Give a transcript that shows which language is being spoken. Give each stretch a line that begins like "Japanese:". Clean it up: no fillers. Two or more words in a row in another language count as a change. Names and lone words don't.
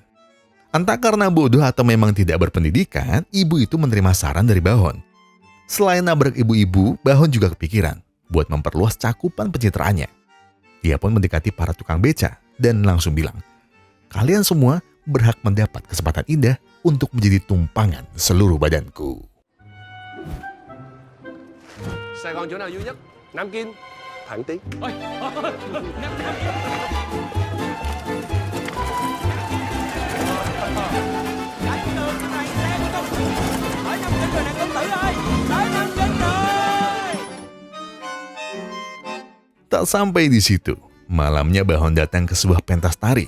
Indonesian: Entah karena bodoh atau memang tidak berpendidikan, ibu itu menerima saran dari Bahon. Selain nabrak ibu-ibu, Bahon juga kepikiran buat memperluas cakupan pencitraannya. Ia pun mendekati para tukang beca dan langsung bilang, kalian semua berhak mendapat kesempatan indah untuk menjadi tumpangan seluruh badanku.
Vietnamese: Sài Gòn chỗ nào vui nhất? Nam Kinh, Thẳng Tiến.
Indonesian: Tak sampai di situ, malamnya Bahon datang ke sebuah pentas tari.